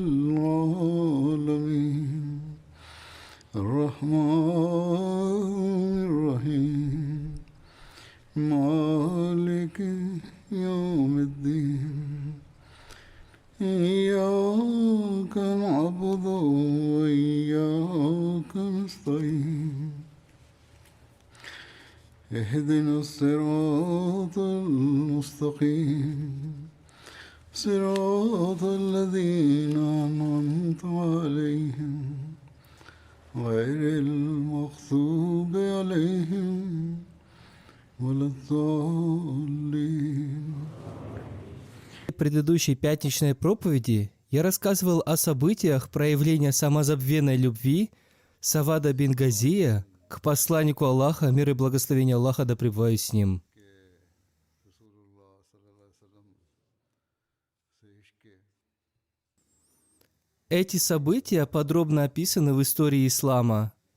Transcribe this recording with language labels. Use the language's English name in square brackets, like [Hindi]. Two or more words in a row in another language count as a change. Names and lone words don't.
[Arabic] العالمين الرحمن الرحيم مالك يوم الدين إياك نعبد وإياك نستعين اهدنا الصراط المستقيم صراط الذين أنعمت عليهم غير المغضوب عليهم ولا الضالين. [Russian] В предыдущей пятничной проповеди я рассказывал о событиях проявления самозабвенной любви Савада бин Газия к посланнику Аллаха, мир и благословение Аллаха да пребывает с ним. Эти события подробно описаны в истории ислама.